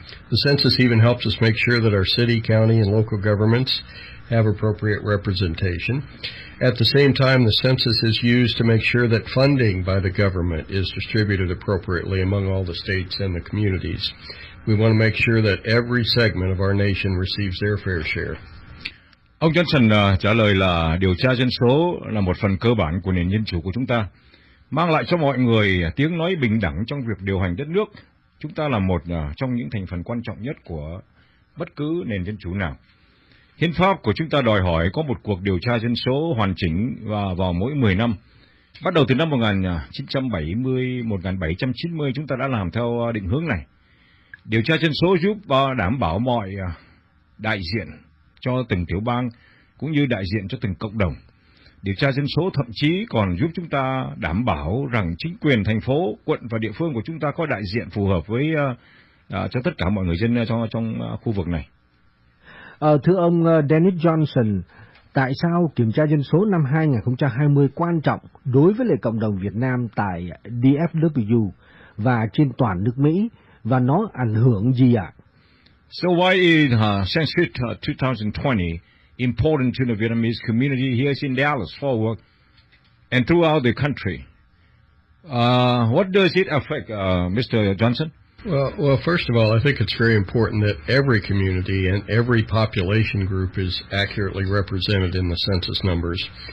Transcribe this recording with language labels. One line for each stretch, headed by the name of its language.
English: The census even helps us make sure that our city, county, and local governments have appropriate representation. At the same time, the census is used to make sure that funding by the government is distributed appropriately among all the states and the communities. We want to make sure that every segment of our nation receives their fair share.
Vietnamese: Ông Johnson trả lời là điều tra dân số là một phần cơ bản của nền dân chủ của chúng ta, mang lại cho mọi người tiếng nói bình đẳng trong việc điều hành đất nước. Chúng ta là một trong những thành phần quan trọng nhất của bất cứ nền dân chủ nào. Hiến pháp của chúng ta đòi hỏi có một cuộc điều tra dân số hoàn chỉnh và vào mỗi 10 năm. Bắt đầu từ năm 1970, 1790 chúng ta đã làm theo định hướng này. Điều tra dân số giúp đảm bảo mọi đại diện cho từng tiểu bang cũng như đại diện cho từng cộng đồng. Điều tra dân số thậm chí còn giúp chúng ta đảm bảo rằng chính quyền thành phố, quận và địa phương của chúng ta có đại diện phù hợp với cho tất cả mọi người dân trong khu vực này. Thưa ông Dennis Johnson, tại sao kiểm tra dân số năm 2020 quan trọng đối với lại cộng đồng Việt Nam tại DFW và trên toàn nước Mỹ, và nó ảnh hưởng gì ạ?
English: So why is Census 2020 important to the Vietnamese community here in Dallas, Fort Worth, and throughout the country? What does it affect, Mr. Johnson? Well, first of all, I think it's very important that every community and every population group is accurately represented in the census numbers.